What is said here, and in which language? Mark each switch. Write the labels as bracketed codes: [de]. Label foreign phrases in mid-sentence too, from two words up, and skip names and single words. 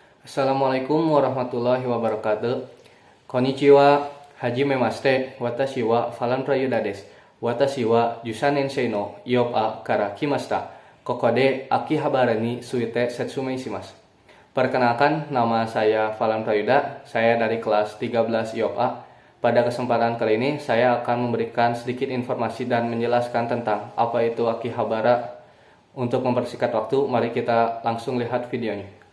[ar] السلام عليكم ورحمة الله وبركاته. [ja] こんにちは、はじめまして、私はFalan Prayudaです. 私は十三年生のIOPAから来ました. ここで秋葉原について説明します. [id] Perkenalkan, nama saya Falan Prayuda. Saya dari kelas 13 IOPA. Pada kesempatan kali ini, saya akan memberikan sedikit informasi dan menjelaskan tentang apa itu Akihabara. Untuk mempersingkat waktu, mari kita langsung lihat videonya.